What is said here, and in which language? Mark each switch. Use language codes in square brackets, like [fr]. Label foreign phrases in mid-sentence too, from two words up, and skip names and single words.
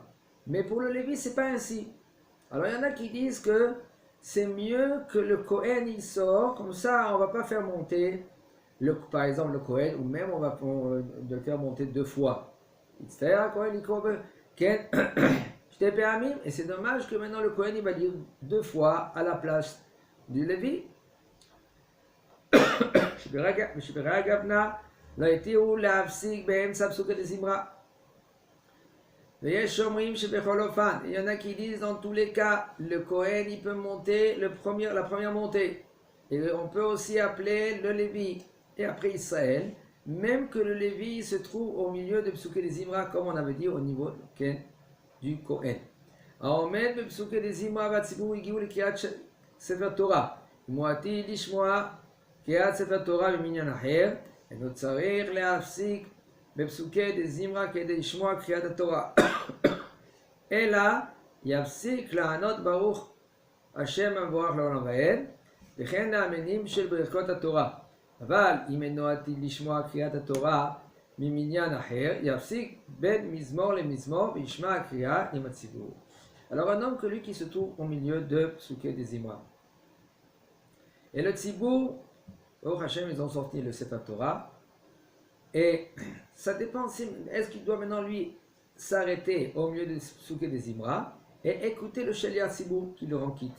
[fr] Mais pour le Lévi, c'est pas ainsi. Alors il y en a qui disent que c'est mieux que le Kohen il sort, comme ça on va pas faire monter, par exemple le Kohen, ou même on va le faire monter 2 fois. C'est-à-dire Kohen il et c'est dommage que maintenant le Kohen il va dire 2 fois à la place du Lévi. [he] לא התירו להפסיק באמצע פסוקי דזמרה. ויש אומרים שבכל אופן, [fr] il y en a qui disent dans tous les cas, le Kohen il peut monter la première montée. Et on peut aussi appeler le Lévi et après Israël, même que le Lévi se trouve au milieu de Psuké des Zimra, comme on avait dit au niveau du Kohen. [he] העומד בפסוקי דזמרה והציבור הגיעו לקריאת ספר תורה. מועטי לשמוע קריאת ספר תורה במניין אחר, אינו צריך להפסיק בפסוקי דזמרה כדי לשמוע קריאת התורה. אלא יפסיק לענות ברוך השם המבורך לעולם ועד, וכן לאמנים של ברכות התורה. אבל אם אינו עתיד לשמוע קריאת התורה ממניין אחר, יפסיק בין מזמור למזמור וישמע הקריאה עם הציבור. [fr] Alors un homme que lui qui se trouve au milieu de Psuké des Zimra. Et le Tzibour, au Hachem, ils ont sorti le [he] ספר תורה. [fr] Et ça dépend, est-ce qu'il doit maintenant lui s'arrêter au milieu de Psuké des Zimra et écouter le [he] שליח ציבור [fr] qui le rend quitte.